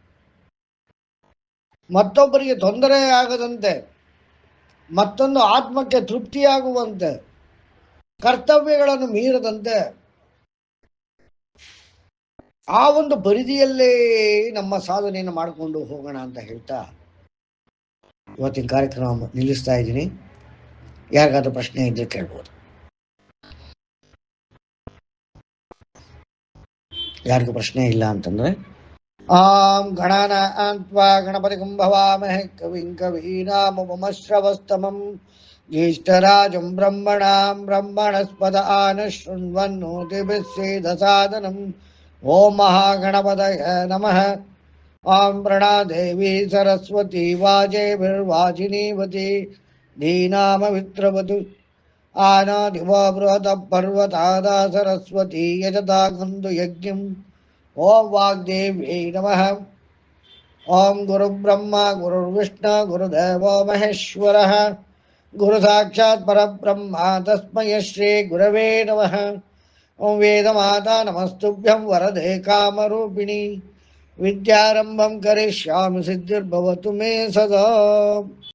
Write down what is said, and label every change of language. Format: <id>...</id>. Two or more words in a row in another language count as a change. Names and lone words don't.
<kn>ಮತ್ತೊಬ್ಬರಿಗೆ ತೊಂದರೆ ಆಗದಂತೆ, ಮತ್ತೊಂದು ಆತ್ಮಕ್ಕೆ ತೃಪ್ತಿಯಾಗುವಂತೆ, ಕರ್ತವ್ಯಗಳನ್ನು ಮೀರದಂತೆ ಆ ಒಂದು ಪರಿಧಿಯಲ್ಲೇ ನಮ್ಮ ಸಾಧನೆಯನ್ನು ಮಾಡಿಕೊಂಡು ಹೋಗೋಣ ಅಂತ ಹೇಳ್ತಾ ಇವತ್ತಿನ ಕಾರ್ಯಕ್ರಮ ನಿಲ್ಲಿಸ್ತಾ ಇದ್ದೀನಿ. ಯಾರಿಗಾದ್ರೂ ಪ್ರಶ್ನೆ ಇದ್ರೆ ಕೇಳ್ಬೋದು. ಯಾರಿಗೂ ಪ್ರಶ್ನೆ ಇಲ್ಲ ಅಂತಂದ್ರೆ</kn> <sa>ಆಂ ಗಣಾನಾನ್ತ್ವಾ ಗಣಪತಿಂ ಭವಾಮಹೇ ಕವಿಂ ಕವೀನಾಮುಪಮಶ್ರವಸ್ತಮಂ ಜ್ಯೇಷ್ಠರಾಜಂ ಬ್ರಹ್ಮಣಾಂ ಬ್ರಹ್ಮಣಸ್ಪದ ಆನಶೃಣ್ವನ್ನೋತಿಭಿಸ್ಸೇದಸಾದನಂ. ಓಂ ಮಹಾಗಣಪತಯೇ ನಮಃ. ಆಂ ಪ್ರಣಾದೇವಿ ಸರಸ್ವತಿ ವಾಜೇಭಿರ್ವಾಜಿನೀವತಿ ಧೀನಾಮವಿತ್ರವತು ಆನಾದಿವ ಬೃಹತ ಪರ್ವತಾದ ಸರಸ್ವತಿ ಯಜತಾ ಗಂಧು ಯಜ್ಞಂ. ಓಂ ವಾಗ್ದೇವ್ಯೈ ನಮಃ. ಓಂ ಗುರುಬ್ರಹ್ಮ ಗುರುರ್ವಿಷ್ಣು ಗುರುದೇವೋ ಮಹೇಶ್ವರಃ ಗುರು ಸಾಕ್ಷಾತ್ ಪರಬ್ರಹ್ಮ ತಸ್ಮೈ ಶ್ರೀ ಗುರವೇ ನಮಃ. ಓಂ ವೇದಮಾತಾ ನಮಸ್ತುಭ್ಯಂ ವರದೆ ಕಾಮರೂಪಿಣಿ ವಿದ್ಯಾರಂಭಂ ಕರಿಷ್ಯಾಮಿ ಸಿದ್ಧಿರ್ಭವತು ಮೇ ಸದಾ.</sa>